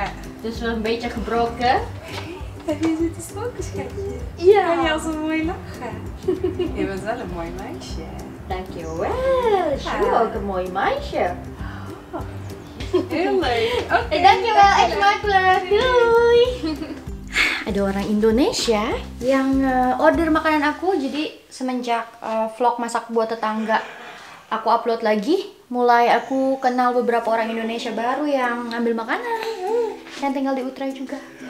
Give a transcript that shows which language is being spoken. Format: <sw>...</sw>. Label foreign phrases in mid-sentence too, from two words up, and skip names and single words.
<nl>Dus een beetje gebroken. Heb je zitten stroken, schatje? Ja. Kan je al zo mooi lachen? Je bent wel een mooi meisje. Dankjewel. Is je ook een mooi meisje. Heel leuk. Oké. Dankjewel, eet makkelijk. Doei.</nl> <id>Ada orang Indonesia yang order makanan aku, jadi semenjak vlog masak buat tetangga aku upload lagi, mulai aku kenal beberapa orang Indonesia baru yang ngambil makanan yang tinggal di Utrecht juga.</id>